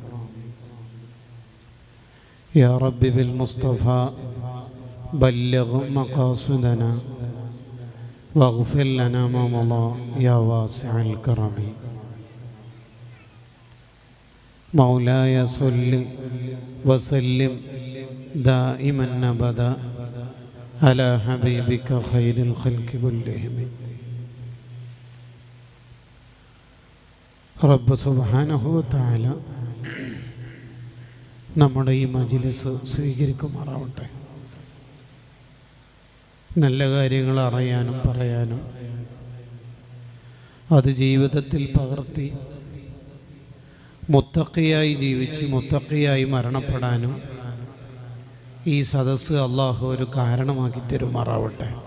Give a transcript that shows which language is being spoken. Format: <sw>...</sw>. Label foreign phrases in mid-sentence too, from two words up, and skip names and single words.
<ar>يا رب بالمصطفى بلغ مقاصدنا واغفر لنا ما مضى يا واسع الكرم. مولاي صل وسلم دائما أبدا على حبيبك خير الخلق كلهم.</ar> <ml>റബ്ബ്</ml> <ar>سبحانه وتعالى</ar> <ml>നമ്മുടെ ഈ മജ്‌ലിസ് സ്വീകരിക്കുമാറാവട്ടെ. നല്ല കാര്യങ്ങൾ അറിയാനും പറയാനും അത് ജീവിതത്തിൽ പകർത്തി മുത്തഖിയായി ജീവിച്ച് മുത്തഖിയായി മരണപ്പെടാനും ഈ സദസ്സ് അള്ളാഹു ഒരു കാരണമാക്കി തരുമാറാവട്ടെ.</ml>